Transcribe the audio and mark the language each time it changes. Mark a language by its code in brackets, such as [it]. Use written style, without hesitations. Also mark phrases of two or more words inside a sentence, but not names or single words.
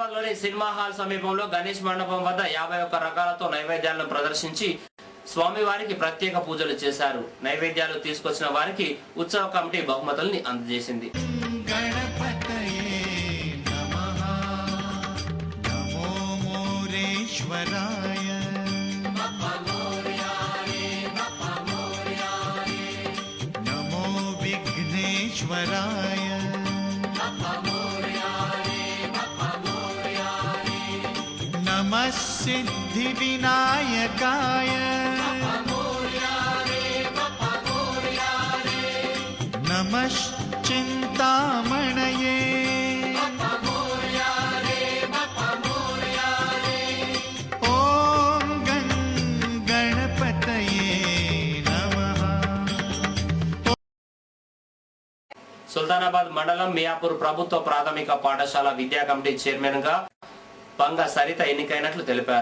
[te] శ్రీవారి సినిమా హాల్ సమీపంలో గణేష్ మండపం వద్ద 51 రకాలతో నైవేద్యాలను ప్రదర్శించి స్వామివారికి ప్రత్యేక పూజలు చేశారు. నైవేద్యాలు తీసుకొచ్చిన వారికి ఉత్సవ కమిటీ బహుమతుల్ని అందజేసింది. [sa] नमो विघ्नेश्वराय नमः सिद्धिविनायकाय नमः चिन्तामणये [te] సుల్తానాబాద్ మండలం మియాపూర్ ప్రభుత్వ ప్రాథమిక పాఠశాల విద్యా కమిటీ చైర్మన్ గా పంగ సరిత ఎన్నికైనట్లు తెలిపారు.